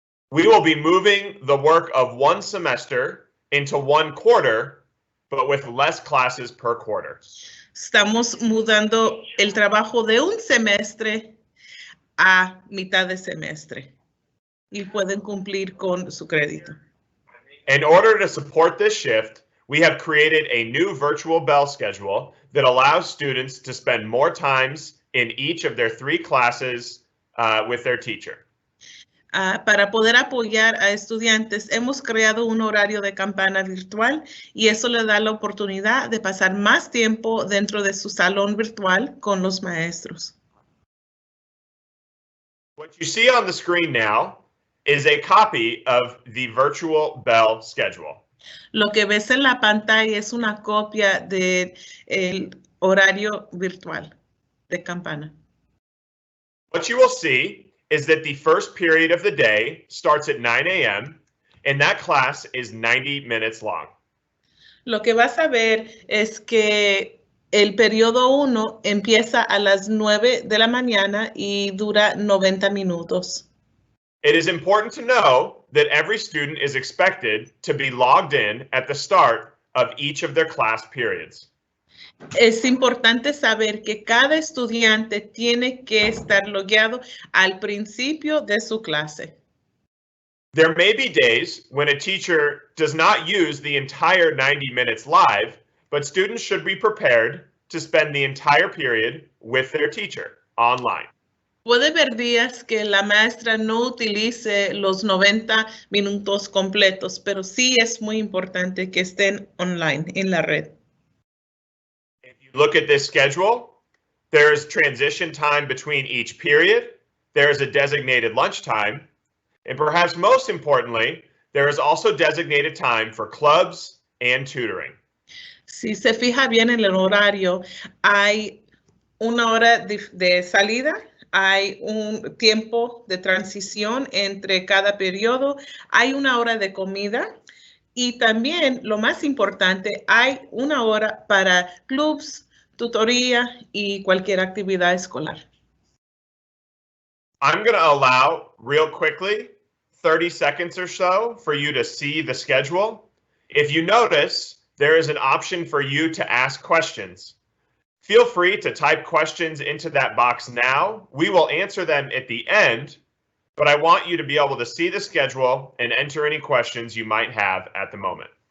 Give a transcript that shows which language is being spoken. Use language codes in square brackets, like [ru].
[en] We will be moving the work of one semester into one quarter, but with less classes per quarter. [es] Estamos mudando el trabajo de un semestre a mitad de semestre y pueden cumplir con su crédito. [en] In order to support this shift, we have created a new virtual bell schedule that allows students to spend more times in each of their 3 classes with their teacher. [es] Para poder apoyar a estudiantes, hemos creado un horario de campana virtual y eso le da la oportunidad de pasar más tiempo dentro de su salón virtual con los maestros. [en] What you see on the screen now is a copy of the virtual bell schedule. [es] Lo que ves en la pantalla es una copia del horario virtual de campana. [en] What you will see is that the first period of the day starts at 9 a.m. and that class is 90 minutes long. [es] Lo que vas a ver es que el periodo 1 empieza a las 9 de la mañana y dura 90 minutos. [en] It is important to know that every student is expected to be logged in at the start of each of their class periods. [es] Es importante saber que cada estudiante tiene que estar logueado al principio de su clase. [en] There may be days when a teacher does not use the entire 90 minutes live, but students should be prepared to spend the entire period with their teacher online. [es] Puede haber días que la maestra no utilice los 90 minutos completos, pero sí es muy importante que estén online en la red. [en] If you look at this schedule, there is transition time between each period, there is a designated lunchtime, and perhaps most importantly, there is also designated time for clubs and tutoring. [es] Si se fija bien en el horario, hay una hora de salida, hay un tiempo de transición entre cada periodo, hay una hora de comida y también, lo más importante, hay una hora para clubs, tutoría y cualquier actividad escolar. [en] I'm going to allow real quickly 30 seconds or so for you to see the schedule. If you notice, there is an option for you to ask questions. Feel free to type questions into that box now. We will answer them at the end, but I want you to be able to see the schedule and enter any questions you might have at the moment.